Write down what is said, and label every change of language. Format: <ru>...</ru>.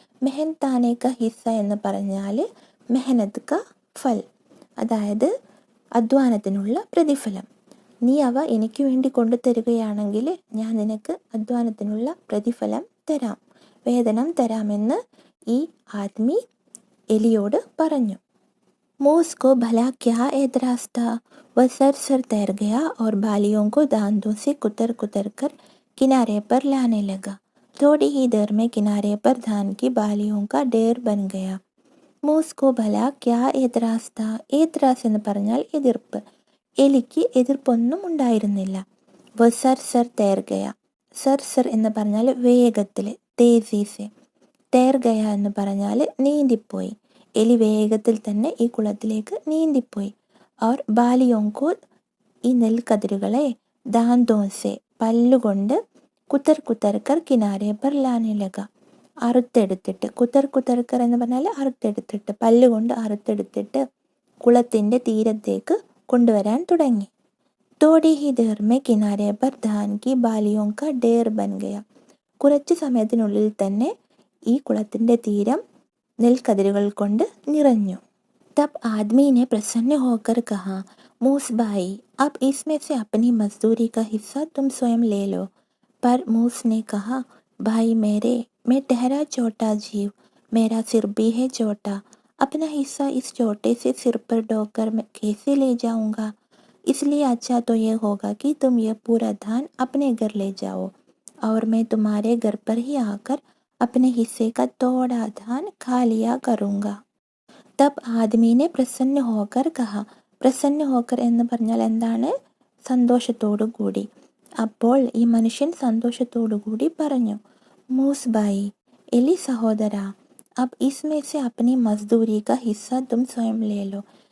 <hi>മെഹൻതാനെ കാ ഹിസ്സ</hi> <ml>എന്ന് പറഞ്ഞാൽ</ml> <hi>മെഹനത് കാ ഫൽ,</hi> <ml>അതായത് അധ്വാനത്തിനുള്ള പ്രതിഫലം. നീ അവ എനിക്ക് വേണ്ടി കൊണ്ടുതരുകയാണെങ്കിൽ ഞാൻ നിനക്ക് അധ്വാനത്തിനുള്ള പ്രതിഫലം തരാം, വേതനം തരാമെന്ന് ഈ ആദ്മി എലിയോട് പറഞ്ഞു.</ml> <hi>मूस को भला क्या एतराज था. वह सर तैर गया और बालियों को दांतों से कुतर कुतर कर किनारे पर लाने लगा. थोड़ी ही देर में किनारे पर धान की बालियों का ढेर बन गया. മൂസ് കോ ഭല ക്യാ ഏത്രാസ് താ. ഏത്രാസ്</hi> <ml>എന്ന് പറഞ്ഞാൽ എതിർപ്പ്. എലിക്ക് എതിർപ്പൊന്നും ഉണ്ടായിരുന്നില്ല.</ml> <hi>വ സർ സർ തേർ ഗയ.</hi> <ml>സർ സർ എന്ന് പറഞ്ഞാൽ വേഗത്തിൽ, തേസീസെ.</ml> <hi>തേർ ഗയ</hi> <ml>എന്ന് പറഞ്ഞാൽ നീന്തിപ്പോയി. എലി വേഗത്തിൽ തന്നെ ഈ കുളത്തിലേക്ക് നീന്തിപ്പോയി. അവർ ബാലിയോങ്കോ, ഈ നെൽക്കതിരുകളെ, ദാന്തോസെ പല്ലുകൊണ്ട്,</ml> <hi>കുത്തർ കുത്തർക്കർ കിനാരെ പർ ലാനെ ലഗ,</hi> <ml>അറുത്തെടുത്തിട്ട്. കുത്തർ കുത്തർക്കർ എന്ന് പറഞ്ഞാൽ അറുത്തെടുത്തിട്ട്, പല്ലുകൊണ്ട് അറുത്തെടുത്തിട്ട് കുളത്തിൻ്റെ തീരത്തേക്ക് കൊണ്ടുവരാൻ തുടങ്ങി.</ml> <hi>Todi he there may Kinare per than കി ബാലിയോം കാ ഡേർ ബൻ ഗയ.</hi> <ml>കുറച്ച് സമയത്തിനുള്ളിൽ തന്നെ ഈ കുളത്തിൻ്റെ തീരം നെൽക്കതിരുകൾ കൊണ്ട് നിറഞ്ഞു.</ml> <hi>तब आदमी ने प्रसन्न होकर कहा, मूस भाई, अब इसमें से अपनी मजदूरी का हिस्सा तुम स्वयं ले लो. पर मूस ने कहा, भाई मेरे, मैं ठहरा छोटा जीव, मेरा सिर भी है छोटा, अपना हिस्सा इस छोटे से सिर पर ढोकर मैं कैसे ले जाऊंगा. इसलिए अच्छा तो ये होगा कि तुम ये पूरा धान अपने घर ले जाओ और मैं तुम्हारे घर पर ही आकर अपने हिस्से का थोड़ा धान खा लिया करूँगा. തബ് ആദ്മീനെ പ്രസന്ന ഹോക്കർ കഹ. പ്രസന്ന ഹോക്കർ</hi> <ml>എന്ന് പറഞ്ഞാൽ എന്താണ്? സന്തോഷത്തോടു കൂടി. അപ്പോൾ ഈ മനുഷ്യൻ സന്തോഷത്തോടു കൂടി പറഞ്ഞു, മൂസ് ഭായി, എലി സഹോദര,</ml> <hi>അബ് ഇസ്മേ സെ അപ്നി മസ്ദൂരി കാ ഹിസ്സ തും സ്വയം ലേലോ.</hi>